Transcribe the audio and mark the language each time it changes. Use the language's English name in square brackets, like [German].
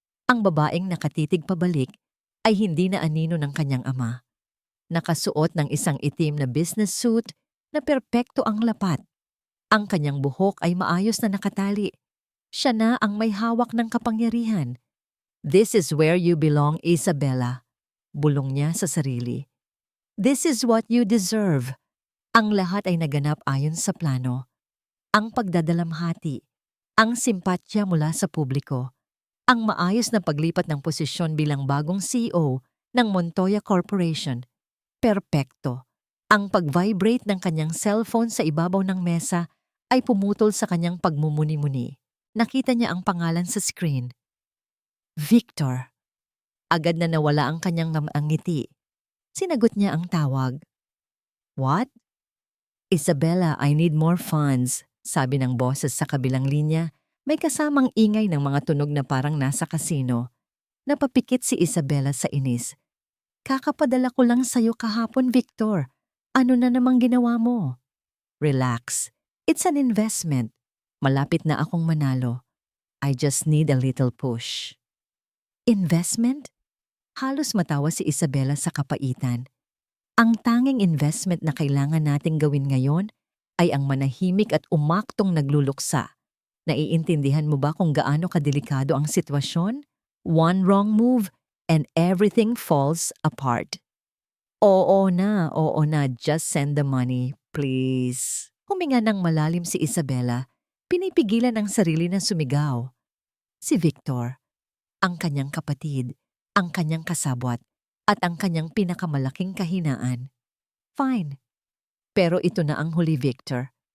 [Filipino] Ang babaeng nakatitig pabalik ay hindi na anino ng kanyang ama. Nakasuot ng isang itim na business suit na perpekto ang lapat. Ang kanyang buhok ay maayos na nakatali. Siya na ang may hawak ng kapangyarihan. [English] "This is where you belong, Isabela," [Filipino] bulong niya sa sarili. [English] "This is what you deserve." [Filipino] Ang lahat ay naganap ayon sa plano. Ang pagdadalamhati, ang simpatya mula sa publiko, ang maayos na paglipat ng posisyon bilang bagong CEO ng Montoya Corporation. Perpekto. Ang pag-vibrate ng kanyang cellphone sa ibabaw ng mesa ay pumutol sa kanyang pagmumuni-muni. Nakita niya ang pangalan sa screen. Victor. Agad na nawala ang kanyang ngiti. Sinagot niya ang tawag. [English] "What?" [Filipino] "Isabela, [English] I need more funds," [Filipino] sabi ng boses sa kabilang linya. May kasamang ingay ng mga tunog na parang nasa kasino. Napapikit si Isabela sa inis. "Kakapadala ko lang sa'yo kahapon, Victor. Ano na namang ginawa mo?" [English] "Relax. It's an investment. [Filipino] Malapit na akong manalo. [English] I just need a little push." [Filipino] "Investment?" Halos matawa si Isabela sa kapaitan. Ang tanging investment na kailangan nating gawin ngayon ay ang manahimik at umaktong nagluluksa. Naiintindihan mo ba kung gaano kadelikado ang sitwasyon? [English] One wrong move and everything falls apart. [Filipino] Oo na, [English] just send the money, please." [Filipino] Huminga ng malalim si Isabela, pinipigilan ang sarili na sumigaw. Si Victor, ang kanyang kapatid, ang kanyang kasabwat, at ang kanyang pinakamalaking kahinaan. [English] "Fine. [Filipino] Pero ito na ang huli, Victor.